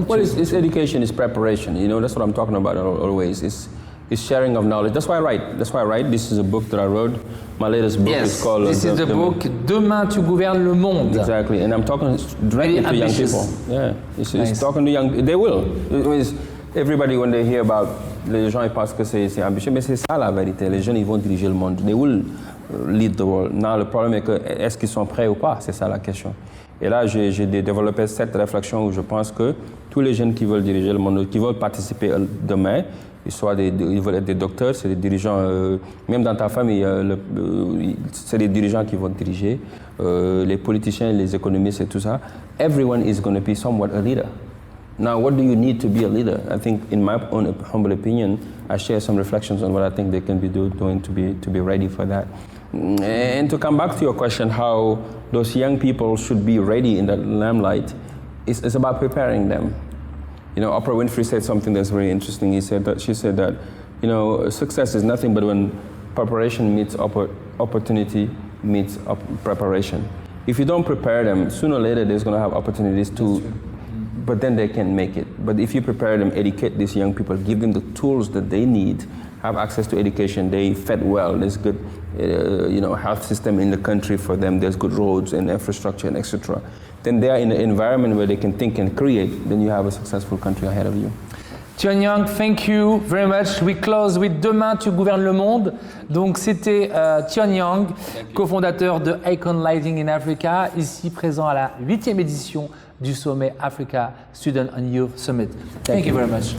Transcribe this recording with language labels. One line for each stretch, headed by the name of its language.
English: Well, it's education, it's preparation. That's what I'm talking about always. It's sharing of knowledge. That's why I write. This is a book that I wrote. My latest book is called... This is the book, Demain tu gouvernes le monde. Exactly, and I'm talking directly to young people. Yeah, it's talking to young... They will. Everybody, when they hear about...
French: Les gens, ils pensent que c'est ambitieux, mais c'est ça la vérité. Les jeunes, ils vont diriger le monde.
English: They will lead the world.
French: Now, le problème est que, est-ce qu'ils sont prêts ou pas? C'est ça la question. Et là, j'ai développé cette réflexion où je pense que tous les jeunes qui veulent diriger le monde, qui veulent participer demain, ils veulent être des docteurs, c'est des dirigeants, même dans ta famille, c'est des dirigeants qui vont diriger, les politiciens, les économistes et tout ça.
English: Everyone is going to be somewhat a leader. Now, what do you need to be a leader? I think, in my own humble opinion, I share some reflections on what I think they can be doing to be ready for that. And to come back to your question, how those young people should be ready in that limelight, it's about preparing them. Oprah Winfrey said something that's very interesting. She said that, success is nothing but when preparation meets opportunity meets preparation. If you don't prepare them, sooner or later there's going to have opportunities to, but then they can make it. But if you prepare them, educate these young people, give them the tools that they need, have access to education, they fed well, there's good, health system in the country for them, there's good roads and infrastructure and etc. Then they are in an environment where they can think and create, then you have a successful country ahead of you. Thione Niang, thank you very much. We close with Demain tu gouvernes le monde.
French: Donc c'était Thione Niang, cofondateur de AKON Lighting in Africa, ici présent à la 8e édition du sommet Africa Student and Youth Summit.
English: Thank you very much.